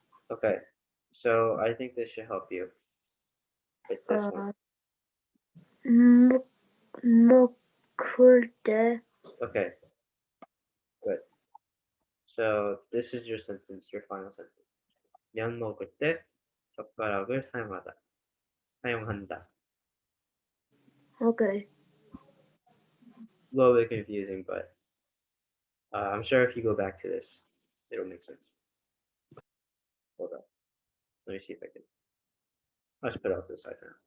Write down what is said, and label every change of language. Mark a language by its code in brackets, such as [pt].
[en] Okay, so I think this should help you with this one. [ko] 먹을 때 [en] Okay, good. So this is your sentence, your final sentence. [ko] 면 먹을 때 젓가락을 사용한다. [en] Okay. A little bit confusing, but I'm sure if you go back to this, it'll make sense. Hold up. Let me see if I can. Let's put it out this side now.